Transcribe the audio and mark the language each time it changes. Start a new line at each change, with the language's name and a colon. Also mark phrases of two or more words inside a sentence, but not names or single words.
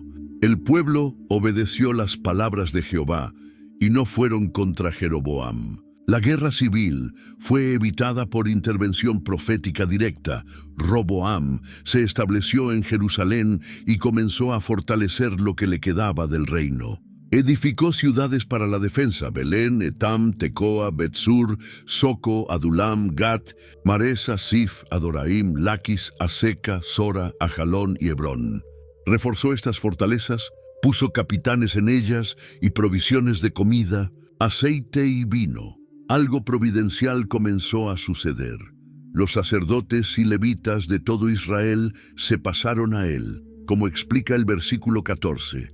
Spanish: El pueblo obedeció las palabras de Jehová y no fueron contra Jeroboam. La guerra civil fue evitada por intervención profética directa. Roboam se estableció en Jerusalén y comenzó a fortalecer lo que le quedaba del reino. Edificó ciudades para la defensa: Belén, Etam, Tecoa, Betsur, Soco, Adulam, Gat, Maresa, Sif, Adoraim, Laquis, Aseca, Sora, Ajalón y Hebrón. Reforzó estas fortalezas, puso capitanes en ellas y provisiones de comida, aceite y vino. Algo providencial comenzó a suceder. Los sacerdotes y levitas de todo Israel se pasaron a él, como explica el versículo 14.